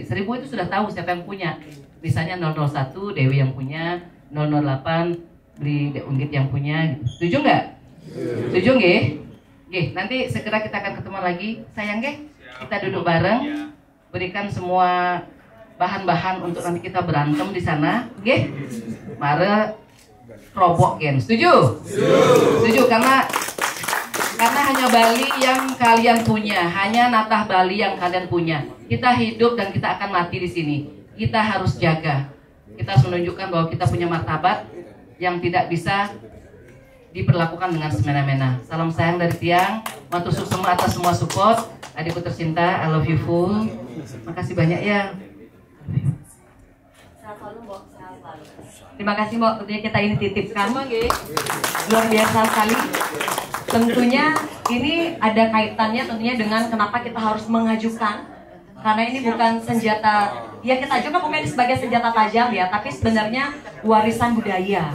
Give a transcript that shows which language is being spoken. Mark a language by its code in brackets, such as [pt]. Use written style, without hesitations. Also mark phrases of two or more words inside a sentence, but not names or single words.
[id] 1000 itu sudah tahu siapa yang punya. Misalnya 001 Dewi yang punya, 008 beli Unggit yang punya. Setuju nggak? Setuju nggih? Nggih, nanti segera kita akan ketemu lagi. Sayang nggih? Kita duduk bareng, berikan semua bahan-bahan untuk nanti kita berantem di sana. [ban] Nggih? Mare robok gen. [id] Setuju? Setuju karena hanya Bali yang kalian punya, hanya natah Bali yang kalian punya. Kita hidup dan kita akan mati di sini. Kita harus jaga. Kita harus menunjukkan bahwa kita punya martabat yang tidak bisa diperlakukan dengan semena-mena. Salam sayang dari Tiang. [jv] Matur suwun [id] semua atas semua support. Adikku tercinta, [en] I love you full. [id] Makasih banyak ya. Terima kasih Mbak, tentunya kita ini titipkan. Luar biasa sekali. Tentunya ini ada kaitannya tentunya dengan kenapa kita harus mengajukan Karena ini bukan senjata, ya kita juga bukan sebagai senjata tajam ya, tapi sebenarnya warisan budaya.